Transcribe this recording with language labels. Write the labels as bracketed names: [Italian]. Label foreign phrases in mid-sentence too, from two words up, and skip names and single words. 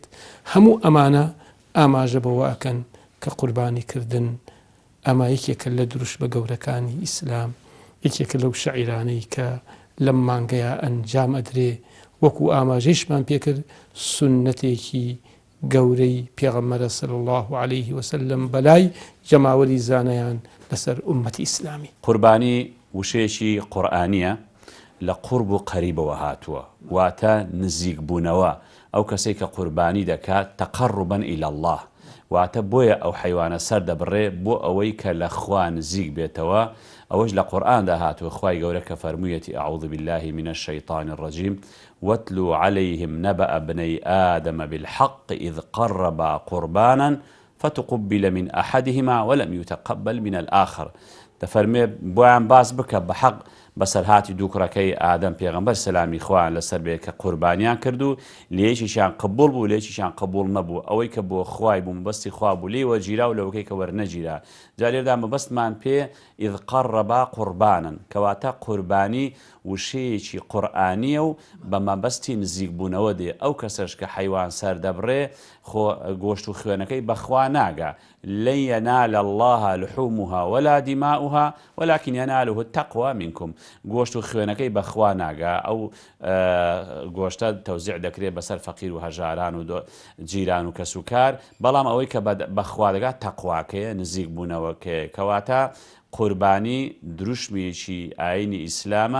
[Central Kurdish] هەموو ئەمانە ئاماژە بەوە ئەکەن کە قوربانیکردن ئەمە یەکێکە لە دروست بە گەورەکانی ئیسلام، یەکێکە لەو شەعیرانەی کە لەم مانگەیە ئەنجام ئەدرێ، وەکو ئاماژەیشمان پێکرد سونەتێکی گەورەی پێغەمبەرە [Arabic] صلی الله عليه وسلم [Central Kurdish] بەلای جەماوەری زانایان لەسەر ئومەتی ئیسلامی. قوربانی وشەیەکی قورئانیە لە قورب و قەریبەوە هاتووە، واتە نزیک بوونەوە. ئەو کەسێک کە قوربانی دەکات [Arabic] تەقەڕوبا إلى الله، [Central Kurdish] واتە بۆیە ئەو حیوانە سەر دەبڕێ بۆ ئەوەی کە لە خوا نزیک بێتەوە. ئەوەش لە قورئاندا هاتووە، خوای گەورە کە فەرموویەتی [Arabic] أعوذ بالله من الشيطان الرجيم واتلو عليهم نبأ ابني آدم بالحق إذ قربا قربانا فتقبل من أحدهما ولم يتقبل من الآخر. [Central Kurdish] دەفەرمێ بۆیان باس بکە بە حەق بەسەرهاتی دوو کوڕەکەی ئادەم پێغەمبەر سەلامی خوایان لەسەر بێ کە قوربانیان کرد و لێکیشیان قبول بوو لێکیشیان قبول نەبوو. ئەوەی کە بۆ خوای بوو مەبەستی خوا بوو لێوە گیرا و لەوەکەی کە وەرنەگیرا. جا لێردا مەبەستمان پێ [Arabic] إذ قربا قوربانا [Central Kurdish] کەواتە قوربانی وشەیەکی قورئانیە و بە مەبەستی نزیک بوونەوە دێ. ئەو کەسەش کە حیوان سەر دەبڕێ گۆشت و خوێنەکەی بەخوا ناگا. [Arabic] لن ينال الله لحومها ولا دماؤها ولكن يناله التقوى منكم. [Central Kurdish] گۆشت و خوێنەکەی بەخوا ناگا. ئەو گۆشتە تەوزیع دەکرێت بەسەر فەقیر و هەژاران و جیران و کەسوکار، بەڵام ئەوەی کە بەخوا دەگات تەقواکەیە، نزیک بوونەوەکەیە. کەواتە قوربانی دروشمیەکی ئاینی ئیسلامە.